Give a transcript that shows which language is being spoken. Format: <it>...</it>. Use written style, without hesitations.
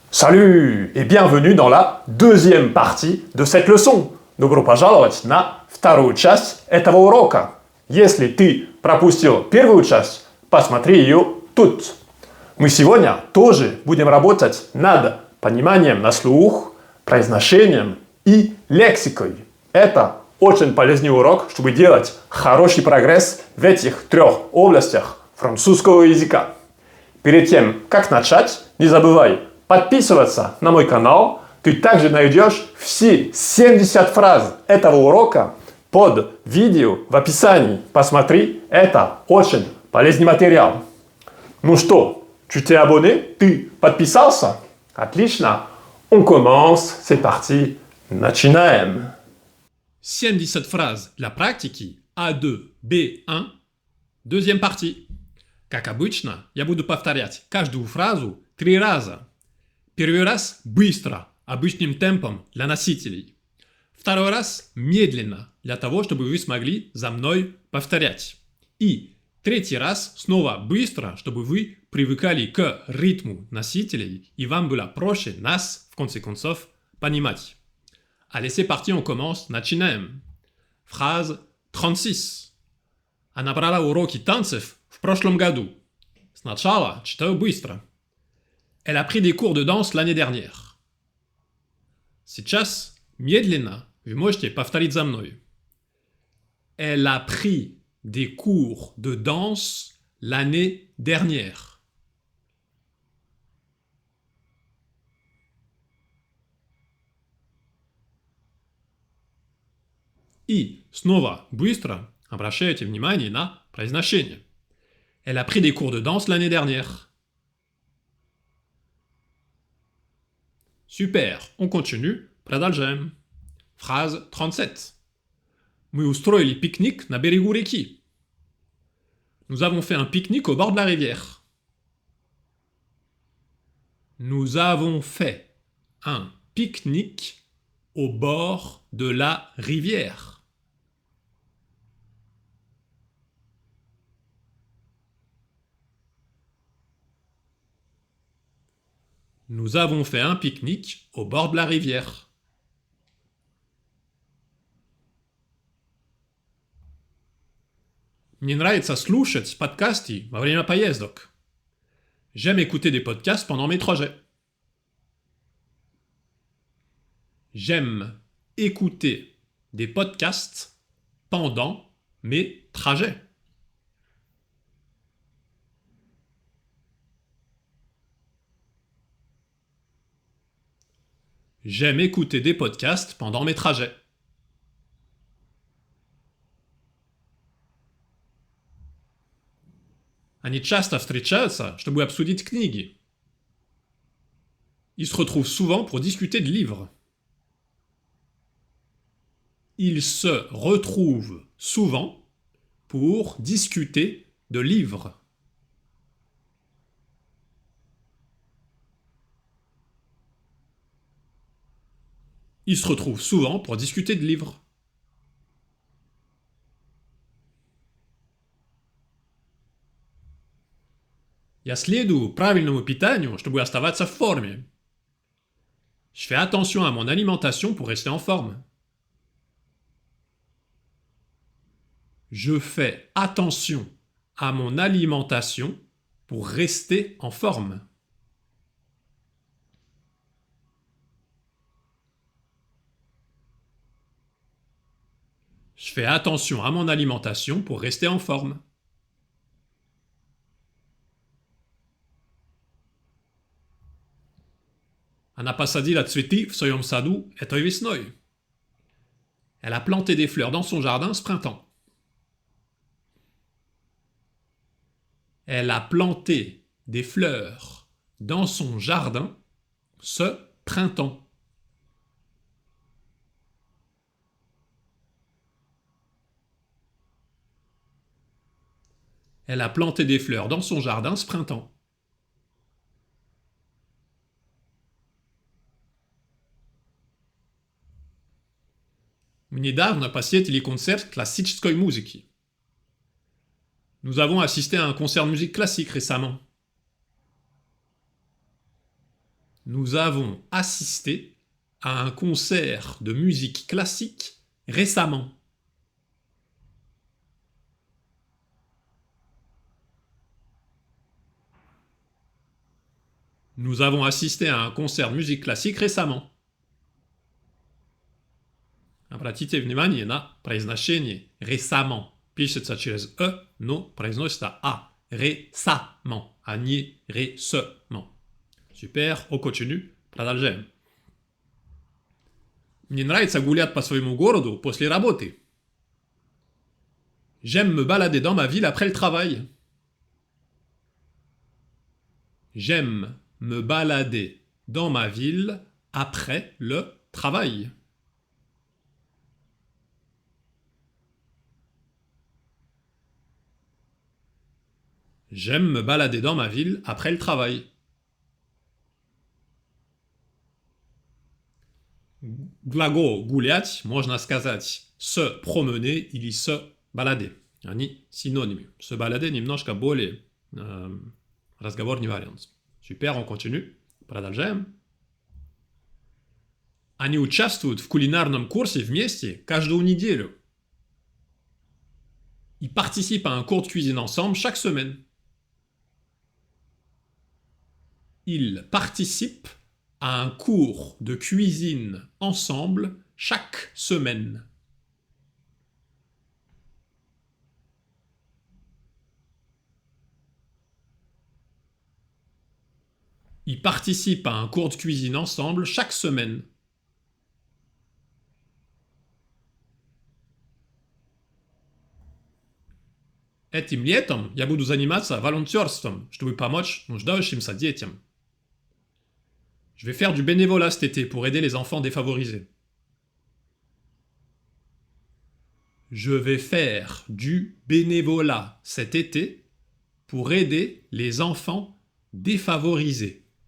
<fr>Salut et bienvenue dans la deuxième partie de cette leçon.</fr> <ru>Добро пожаловать на вторую часть этого урока. Если ты пропустил первую часть, посмотри ее тут. Мы сегодня тоже будем работать над пониманием на слух, произношением и лексикой. Это очень полезный урок, чтобы делать хороший прогресс в этих трех областях французского языка. Перед тем, как начать, не забывай подписываться на мой канал. Ты также найдешь все 70 фраз этого урока под видео в описании. Посмотри, это очень полезный материал. Ну что,</ru> <fr>tu t'es abonné?</fr> <ru>Ты подписался? Отлично.</ru> <fr>On commence, c'est parti.</fr> <ru>Начинаем. 70 фраз для практики А2, Б1,</ru> <fr>deuxième partie.</fr> <ru>Как обычно, я буду повторять каждую фразу 3 раза. Первый раз быстро, обычным темпом для носителей. Второй раз медленно, для того, чтобы вы смогли за мной повторять. И третий раз снова быстро, чтобы вы привыкали к ритму носителей и вам было проще нас, в конце концов, понимать.</ru> <fr>Allez, c'est parti, on commence.</fr> <ru>Начинаем.</ru> <fr>Phrase 36.</fr> <ru>Она брала уроки танцев в прошлом году. Сначала читаю быстро.</ru> <fr>Elle a pris des cours de danse l'année dernière.</fr> <ru>Сейчас медленно вы можете повторить за мной.</ru> <fr>Elle a pris des cours de danse l'année dernière.</fr> <ru>И снова быстро обращайте внимание на произношение.</ru> <fr>Elle a pris des cours de danse l'année dernière. Super, on continue,</fr> <ru>продолжаем.</ru> <fr>Phrase 37.</fr> <ru>Мы устроили пикник на берегу реки.</ru> <fr>Nous avons fait un pique-nique au bord de la rivière. Nous avons fait un pique-nique au bord de la rivière. Nous avons fait un pique-nique au bord de la rivière.</fr> <ru>Мне нравится слушать подкасты во время поездок.</ru> <fr>J'aime écouter des podcasts pendant mes trajets. J'aime écouter des podcasts pendant mes trajets. J'aime écouter des podcasts pendant mes trajets.</fr> <ru>Они часто встречаются, чтобы обсудить книги.</ru> <fr>Ils se retrouvent souvent pour discuter de livres. Ils se retrouvent souvent pour discuter de livres. Ils se retrouvent souvent pour discuter de livres.</fr> <ru>Я следую правильному питанию, чтобы оставаться в форме.</ru> <fr>Je fais attention à mon alimentation pour rester en forme. Je fais attention à mon alimentation pour rester en forme. Je fais attention à mon alimentation pour rester en forme.</fr> <ru>Она посадила цветы в своем саду этой весной.</ru> <fr>Elle a planté des fleurs dans son jardin ce printemps. Elle a planté des fleurs dans son jardin ce printemps. Elle a planté des fleurs dans son jardin ce printemps.</fr> <ru>Мы недавно посетили концерт классической музыки.</ru> <fr>Nous avons assisté à un concert de musique classique récemment. Nous avons assisté à un concert de musique classique récemment. Nous avons assisté à un concert de musique classique récemment.</fr> <ru>Обратите внимание на произношение récemment. Пишется через «э», но произносится «а». Récemment, а не récemment.</ru> <fr>Super, on continue.</fr> <ru>Продолжаем. Мне нравится гулять по своему городу после работы.</ru> <fr>J'aime me balader dans ma ville après le travail. J'aime me balader dans ma ville après le travail. J'aime me balader dans ma ville après le travail.</fr> <ru>Глагол гулять можно сказать se promener или se balader. Они синонимы. Se balader немножко более разговорный вариант. Супер,</ru> <fr>on continue.</fr> <ru>Продолжаем. Они участвуют в кулинарном курсе вместе каждую неделю.</ru> <fr>Ils participent à un cours de cuisine ensemble chaque semaine. Ils participent à un cours de cuisine ensemble chaque semaine. Ils participent à un cours de cuisine ensemble chaque semaine.</fr> <ru>Этим летом я буду заниматься волонтерством, чтобы помочь нуждающимся детям.</ru> <fr>Je vais faire du bénévolat cet été pour aider les enfants défavorisés. Je vais faire du bénévolat cet été pour aider les enfants défavorisés.</fr>